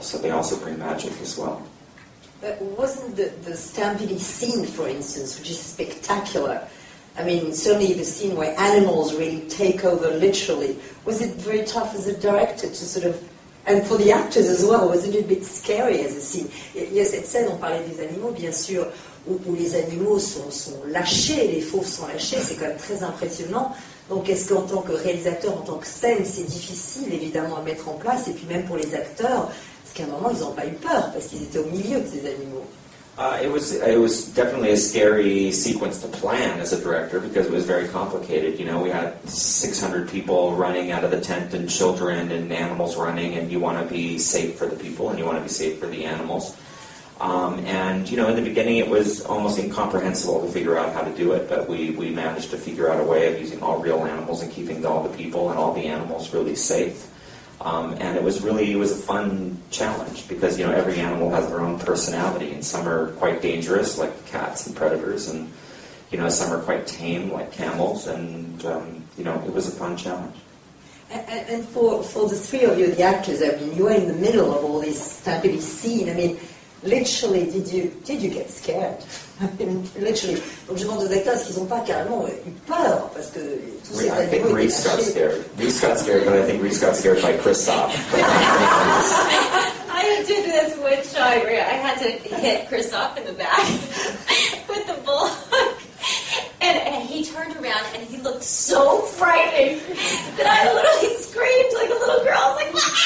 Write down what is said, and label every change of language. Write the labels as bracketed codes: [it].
[en] So they also bring magic as well. Wasn't the stampede scene, for instance, which is spectacular? I mean, certainly the scene where animals really take over literally. Was it very tough as a director to sort of, and for the actors as well, wasn't it a bit scary as a scene? [fr] Il y a cette scène, on parlait des animaux, bien sûr, où les animaux sont lâchés, les fauves sont lâchés, c'est quand même très impressionnant. Donc est-ce qu'en tant que réalisateur, en tant que scène, c'est difficile évidemment à mettre en place, et puis même pour les acteurs, parce qu'à un moment, ils n'ont pas eu peur, parce qu'ils étaient au milieu de ces animaux. [en] It was definitely a scary sequence to plan as a director because it was very complicated. You know, we had 600 people running out of the tent and children and animals running, and you want to be safe for the people and you want to be safe for the animals. And, you know, in the beginning it was almost incomprehensible to figure out how to do it, but we managed to figure out a way of using all real animals and keeping all the people and all the animals really safe. And it was a fun challenge because, you know, every animal has their own personality, and some are quite dangerous, like cats and predators, and, you know, some are quite tame, like camels, and, you know, it was a fun challenge. And for the three of you, the actors, I mean, you were in the middle of all this stampede scene. I mean, literally, did you get scared? I mean, literally. [fr] Donc je demande aux acteurs est-ce qu'ils n'ont pas carrément eu peur parce que tous ces [en] I think [fr] animaux [en] Reese got scared. Reese got scared, but I think Reese got scared by Christoph. I did this one shot where I had to hit Christoph in the back with the bulldog. And he turned around and he looked so frightened that I literally screamed like a little girl. I was like, ah!